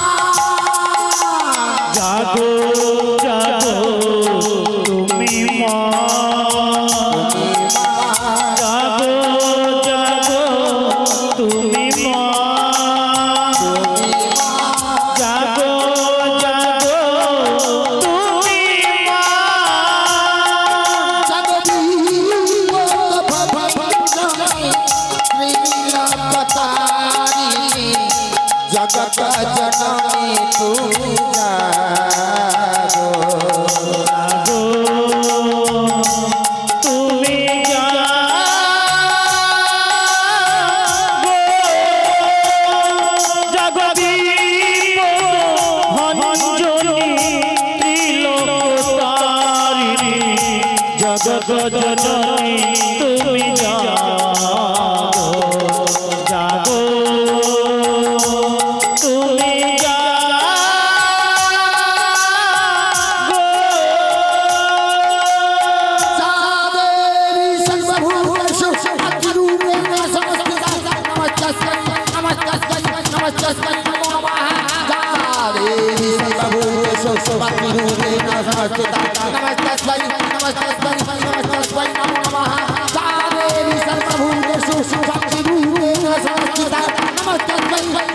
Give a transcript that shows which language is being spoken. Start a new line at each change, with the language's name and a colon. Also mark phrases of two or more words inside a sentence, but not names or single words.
Bangla: জাগো জাগো তুমি মা জাগো জাগো তুমি মা জাগো জাগো তুমি মা জাগো বিপদ ভঞ্জনী ত্রিলোকতারিণী জগত জননী তুমি জাগো জাগো তুমি জাগো জাগো বিপদ ভঞ্জনী ত্রিলোকতারিণী জগত জননী তুমি জাগো জাগো তুমি জাগো
Sanskrit: सादेवी सर्वभूतेषु अतिरूपेण संस्थिता नमस्तस्यै नमो नमः सादेवी सर्वभूतेषु अतिरूपेण संस्थिता नमस्तस्यै नमो नमः सादेवी सर्वभूतेषु अतिरूपेण संस्थिता नमस्तस्यै